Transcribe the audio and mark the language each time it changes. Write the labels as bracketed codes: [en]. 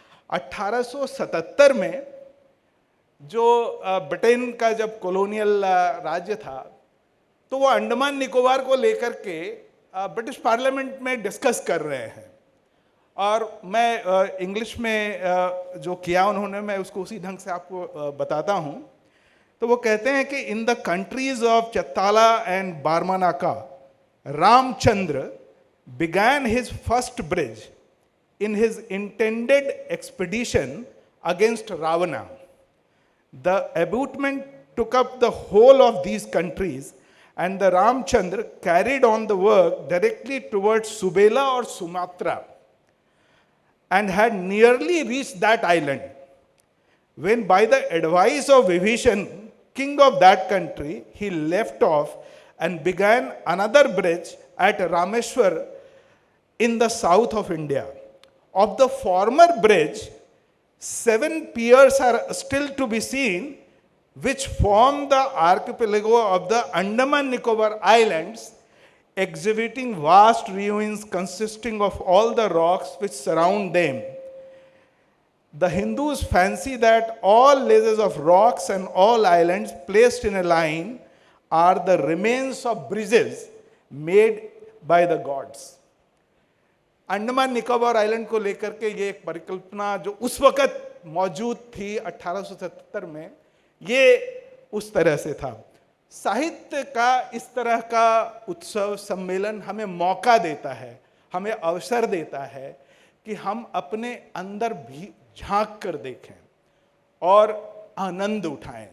[hi] 1877 में जो ब्रिटेन का जब कॉलोनियल राज्य था, तो वो अंडमान निकोबार को लेकर के ब्रिटिश पार्लियामेंट में डिस्कस कर रहे हैं, और मैं इंग्लिश में जो किया उन्होंने, मैं उसको उसी ढंग से आपको बताता हूं। तो वो कहते हैं कि [en] In the countries of Chattala and Baramanaka, Ramchandra began his first bridge in his intended expedition against Ravana. The abutment took up the whole of these countries, and the Ramchandra carried on the work directly towards Subela or Sumatra, and had nearly reached that island, when by the advice of Vibhishan, king of that country, he left off and began another bridge at Rameshwar in the south of India. Of the former bridge, 7 piers are still to be seen, which form the archipelago of the Andaman Nicobar Islands, exhibiting vast ruins consisting of all the rocks which surround them. The Hindus fancy that all ledges of rocks and all islands placed in a line are the remains of bridges made by the gods. [hi] Andaman Nicobar island को लेकर के ये एक परिकल्पना जो उस वक्त मौजूद थी 1877 में, ये उस तरह से था। साहित्य का इस तरह का उत्सव सम्मेलन हमें मौका देता है, हमें अवसर देता है कि हम अपने अंदर भी झांक कर देखें और आनंद उठाएं।